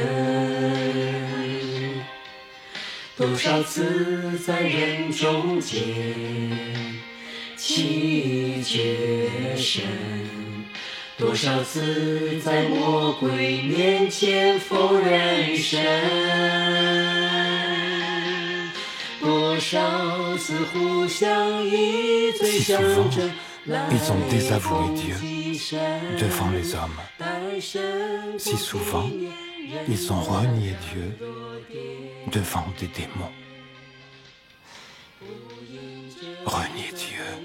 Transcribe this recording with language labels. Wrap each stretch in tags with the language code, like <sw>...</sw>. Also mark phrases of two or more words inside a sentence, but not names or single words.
<zh>多少次在人中间弃绝神，多少次在魔鬼面前否认神，多少</zh> <fr>souvent, ils ont désavoué Dieu devant les hommes. Si souvent, ils ont renié Dieu devant des démons. Renier Dieu.</fr>